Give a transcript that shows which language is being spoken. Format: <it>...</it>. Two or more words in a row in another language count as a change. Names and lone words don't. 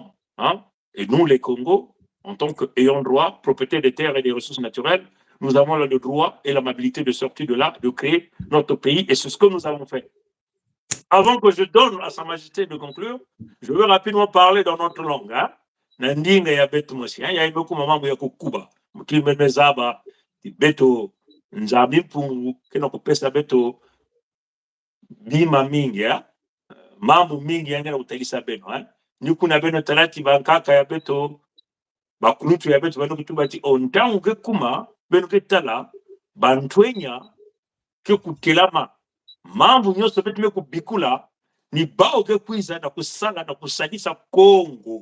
<fr>Et nous, les Congos, en tant qu'ayant droit, propriétaire des terres et des ressources naturelles, nous avons le droit et l'amabilité de sortir de là, de créer notre pays, et c'est ce que nous avons fait. Avant que je donne à Sa Majesté de conclure, je veux rapidement parler dans notre langue.</fr> <kg>Nandinga ya betu mosi, ya imeku mamangu ya kukuba, mkime zaba, beto nzabi pungu, kena kupesa beto bima mingi, mambo mingi yangena utalisa beno, Nikuna beno talati bankaka ya beto, bakulutu ya beto bano kutubati ontangu ke kuma, beno ke tala, bantwenya ke kutelama, mambo nyoso betu me kubikula, ni bao ke kuiza na kusala na kusadisa Kongo.</kg>